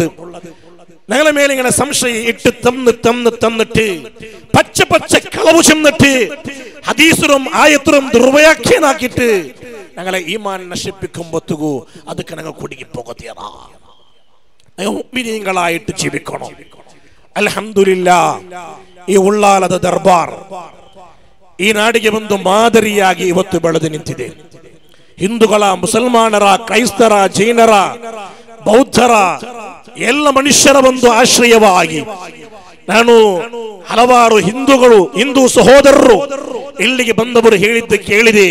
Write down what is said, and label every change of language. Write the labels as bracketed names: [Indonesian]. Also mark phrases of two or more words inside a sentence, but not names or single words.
[Malayalam] ഞങ്ങളെ മേലെ ഇങ്ങനെ സംശയം ഇട്ട് തന്നിട്ട് പച്ച പച്ച കളവ് ചെന്നിട്ട് ഹദീസും ആയത്തും ദുർവ്യാഖ്യാനാക്കിയിട്ട് ഞങ്ങളെ ഈമാൻ നശിപ്പിക്കുമ്പോഴത്തേക്കു അതൊക്കെ ഞങ്ങൾ കുടുങ്ങി പോകത്തിയതാ. മുഅ്മിനീങ്ങളായിട്ട് ജീവിക്കണം. [Kannada] അൽഹംദുലില്ലാഹ് ಈ ಉಳ್ಳಾಲದ ದರ್ಬಾರ್ ಈ ನಾಡಿಗೆ ಒಂದು ಮಾದರಿಯಾಗಿ ಇವತ್ತು ಬೆಳೆದು ನಿಂತಿದೆ. ಹಿಂದೂಗಳ, ಮುಸಲ್ಮಾನರ, ಕ್ರೈಸ್ತರ, ಜೈನರ, ಬೌದ್ಧರ ಎಲ್ಲ ಮನುಷ್ಯರ ಒಂದು ಆಶ್ರಯವಾಗಿ ನಾನು ಹಲವಾರು ಹಿಂದೂ ಸಹೋದರರು ಇಲ್ಲಿಗೆ ಬಂದವರು ಹೇಳಿದ್ದು ಕೇಳಿದೆ.